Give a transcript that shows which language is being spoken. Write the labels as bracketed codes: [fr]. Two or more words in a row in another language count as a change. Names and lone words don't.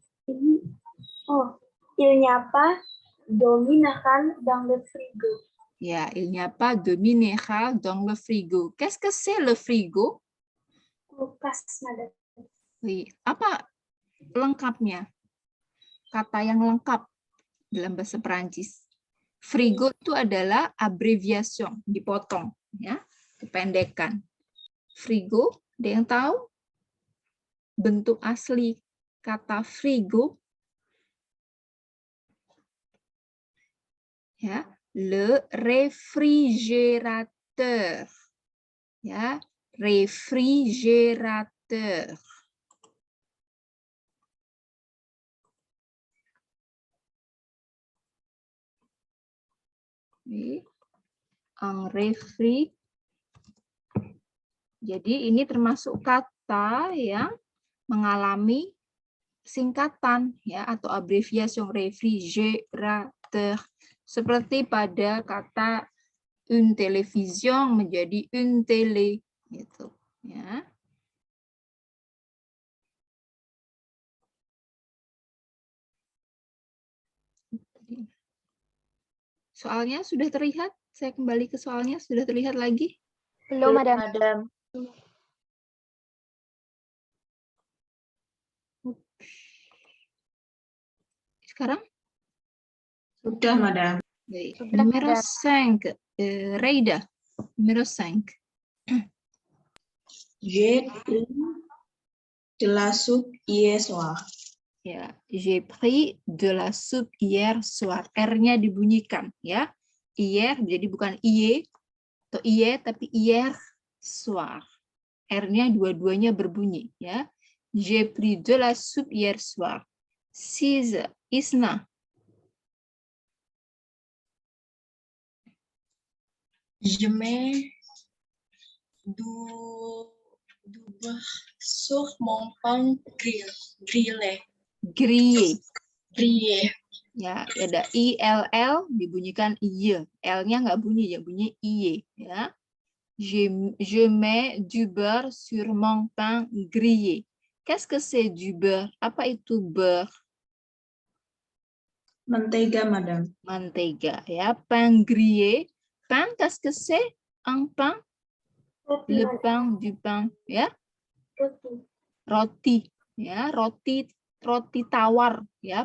[id] Ini, [fr] il n'y a pas d'eau minérale dans le frigo. Ya, il n'y a pas de minéral dans le frigo. Qu'est-ce que c'est le frigo? [id] Kulkas, madam. [fr] Oui. [id] Apa lengkapnya? Kata yang lengkap dalam bahasa Perancis. Frigo itu adalah abbreviation, dipotong, ya, kependekan. Frigo, ada yang tahu? Bentuk asli kata frigo, ya, [fr] le réfrigérateur, [id] ya, réfrigérateur. [fr] Un refri. [id] Jadi ini termasuk kata yang mengalami singkatan, ya, atau abbreviation réfrigérateur, seperti pada kata [fr] une télévision [id] menjadi [fr] une télé, [id] gitu, ya. Soalnya sudah terlihat? Saya kembali ke soalnya, sudah terlihat lagi? Belum, Madam. Sekarang? Sudah, Madam. Baik. Sudah, Numero Madam. 5. Reida. Numero 5. [fr] J'ai pris de la soupe hier soir. Ya, j'ai pris de la soupe hier soir. [id] R-nya dibunyikan, ya. Hier jadi bukan iye atau iye, tapi [fr] hier soir. [id] R-nya dua-duanya berbunyi, ya. [fr] J'ai pris de la soupe hier soir. [id] 6. Isna. [fr] Je mets du beurre sur mon pain grillé. Grillé. [id] Ya, ada ILL dibunyikan iye. L-nya nggak bunyi, ya bunyi iye, ya. [fr] Je mets du beurre sur mon pain grillé. Qu'est-ce que c'est du beurre? [id] Apa itu beurre? Mentega, Madam. Mentega, ya. [fr] Pain grillé. Pain, qu'est-ce que c'est? Un pain? [id] Roti, [fr] Le [id] madam. [fr] pain, du pain, [id] ya. Roti. Roti, ya. Roti tawar, ya.